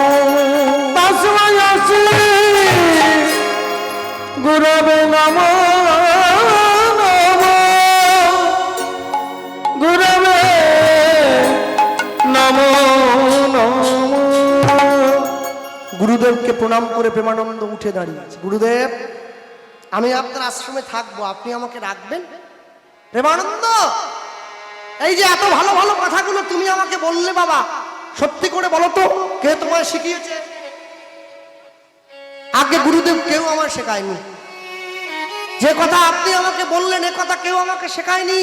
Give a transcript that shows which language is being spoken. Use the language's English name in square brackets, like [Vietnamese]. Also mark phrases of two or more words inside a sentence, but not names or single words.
[Sanskrit] तस्मै श्री गुरवे नमो नमो, गुरवे नमो नमो। [Bangla] গুরুদেব কে প্রণাম করে প্রেমানন্দ উঠে দাঁড়িয়ে। गुरुदेव আমি আপনার আশ্রমে থাকবো, আপনি আমাকে রাখবেন? প্রেমানন্দ, এই যে এত ভালো ভালো কথাগুলো তুমি আমাকে বললে বাবা, সত্যি করে বলো তো কে তোমায় শিখিয়েছে? আগে গুরুদেব কেউ আমার শেখায়নি। যে কথা আপনি আমাকে বললেন এ কথা কেউ আমাকে শেখায়নি।